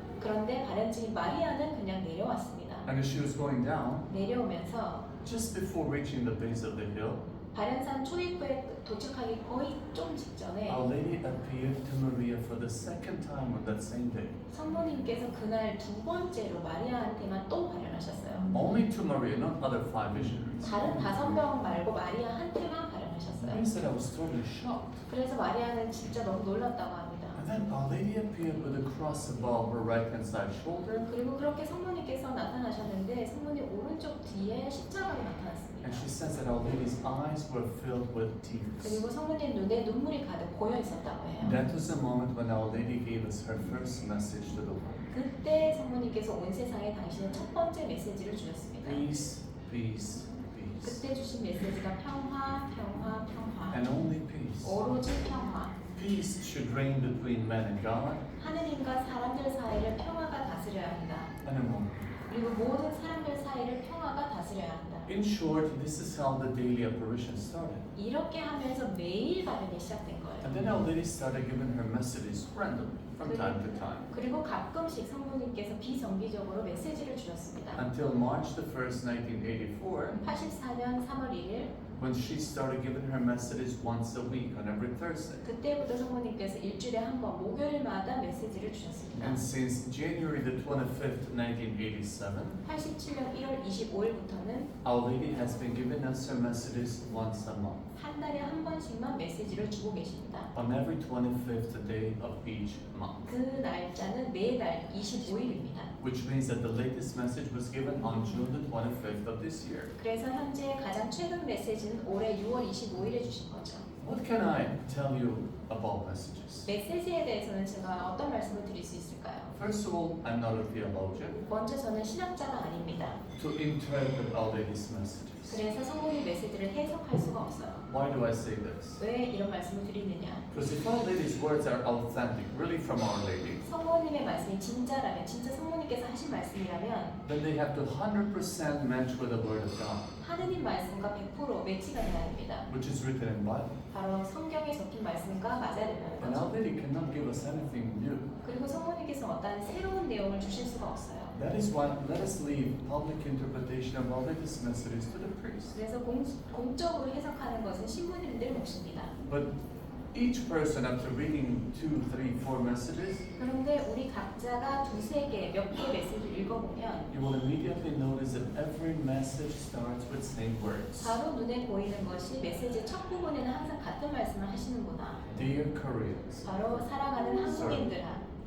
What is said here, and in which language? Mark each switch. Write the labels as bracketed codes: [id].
[ko] 그런데 바람증인 마리아는 그냥 내려왔습니다. [en] And as she was going down, [ko] 내려오면서 [en] just before reaching the base of the hill, [ko] 바련산 초입구에 도착하기 거의 좀 직전에 [en] Our Lady appeared to Maria for the second time on that same day. [ko] 성모님께서 그날 두 번째로 마리아한테만 또 발현하셨어요. [en] Only to Maria, not other five visionaries. [ko] 다른 5명 말고 마리아한테만 발현하셨어요. [en] He said I was totally shocked. [ko] 그래서 마리아는 진짜 너무 놀랐다고 합니다. [en] And then Our Lady appeared with a cross above her right hand side shoulder. [ko] 그리고 그렇게 성모님께서 나타나셨는데 성모님 오른쪽 뒤에 십자가가 나타났습니다. [en] And she says that Our Lady's eyes were filled with tears. [ko] 그리고 성모님 눈에 눈물이 가득 고여 있었다고 해요. [en] That was the moment when Our Lady gave us her first message to the world. [ko] 그때 성모님께서 온 세상에 당신의 첫 번째 메시지를 주셨습니다. [en] Peace, peace, peace. [ko] 그때 주신 메시지가 평화, 평화, 평화. [en] And only peace. [ko] 오로지 평화. [en] Peace should reign between man and God [ko] 하느님과 사람들 사이를 평화가 다스려야 한다. [en] and among them. [ko] 그리고 모든 사람들 사이를 평화가 다스려야 한다. [en] In short, this is how the daily apparition started. [ko] 이렇게 하면서 매일 발현이 시작된 [en] And [ko] 거예요. [en] then Our Lady started giving her messages randomly from time to time. [ko] 그리고 가끔씩 성모님께서 비정기적으로 메시지를 주셨습니다. [en] Until March the 1st, 1984, [ko] 84년 3월 1일 [en] when she started giving her messages once a week on every Thursday. [ko] 그때부터 성모님께서 일주일에 한 번 목요일마다 메시지를 주셨습니다. [en] And since January the 25th, 1987, [ko] 87년 1월 25일부터는 [en] Our Lady has been giving us her messages once a month, [ko] 한 달에 한 번씩만 메시지를 주고 계십니다. [en] on every 25th day of each month. [ko] 그 날짜는 매달 25일입니다. [en] Which means that the latest message was given on June the 25th of this year. [ko] 그래서 현재 가장 최근 메시지는 올해 6월 25일에 주신 거죠. [en] What can I tell you about messages? [ko] 메시지에 대해서는 제가 어떤 말씀을 드릴 수 있을까요? [en] First of all, I'm not a theologian [ko] 먼저 저는 신학자가 아닙니다. [en] to interpret Our Lady's messages. [ko] 그래서 성모님 메시지를 해석할 수가 없어요. [en] Why do I say this? [ko] 왜 이런 말씀을 드리느냐? [en] Because if Our Lady's words are authentic, really from Our Lady, [ko] 성모님의 말씀이 진짜라면, 진짜 성모님께서 하신 말씀이라면 [en] then they have to 100% match with the Word of God, [ko] 하느님 말씀과 100% 매치가 돼야 됩니다. [en] which is written in Bible. [ko] 바로 성경에 적힌 말씀과 맞아야 된다는 [en] And Our [ko] 거죠. [en] Lady cannot give us anything new. [ko] 그리고 성모님께서 어떠한 새로운 내용을 주실 수가 없어요. [en] That is why let us leave public interpretation of Our Lady's messages to the priest. [ko] 그래서 공적으로 해석하는 것은 신부님들 몫입니다. [en] But each person, after reading 2, 3, 4 messages, [ko] 그런데 우리 각자가 두세 개, 몇 개 메시지를 읽어보면 [en] you will immediately notice that every message starts with same words. [ko] 바로 눈에 보이는 것이 메시지 첫 부분에는 항상 같은 말씀을 하시는구나. [en] Dear Koreans, [ko] 바로 사랑하는 한국인들아.